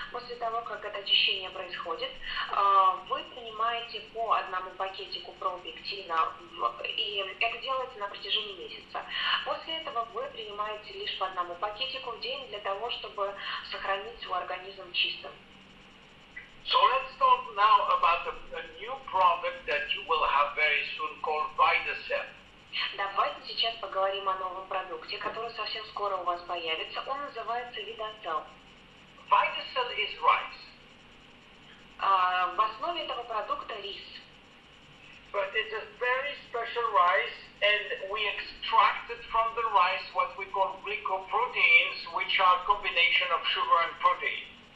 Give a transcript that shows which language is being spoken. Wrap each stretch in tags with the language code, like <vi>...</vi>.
<ru>После того, как это очищение происходит, вы принимаете по 1 пакетику пропектина, и это делается на протяжении месяца. После этого вы принимаете лишь по 1 пакетику в день для того, чтобы сохранить свой организм чистым.</ru> <en>So let's talk now about a new product that you will have very soon called VitaCell.</en> <ru>Давайте сейчас поговорим о новом продукте, который совсем скоро у вас появится. Он называется VitaCell.</ru> <en>VitaCell is rice.</en> <ru>В основе этого продукта рис.</ru> <en>But it's a very special rice, and we extracted from the rice what we call glycoproteins, which are a combination of sugar and protein.</en>